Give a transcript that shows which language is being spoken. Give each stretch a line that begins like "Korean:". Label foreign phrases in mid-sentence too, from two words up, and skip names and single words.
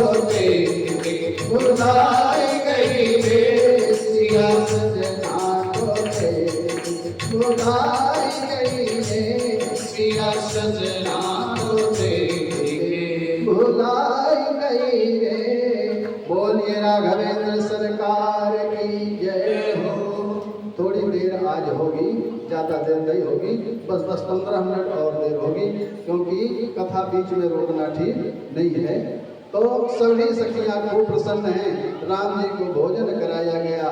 Hindi: देख के भुलाई गई रे, सिया सजना को देख के भुलाई गई रे, सिया सजना को देख के भुलाई गई रे। बोलिए राघवेंद्र सरकार की जय हो। थोड़ी देर आज होगी, ज़्यादा देर नहीं होगी, बस 15 मिनट और देर होगी, क्योंकि कथा बीच में रोकना ठीक नहीं है। तो सभी सखियां खूब प्रसन्न हैं, राम जी को भोजन कराया गया।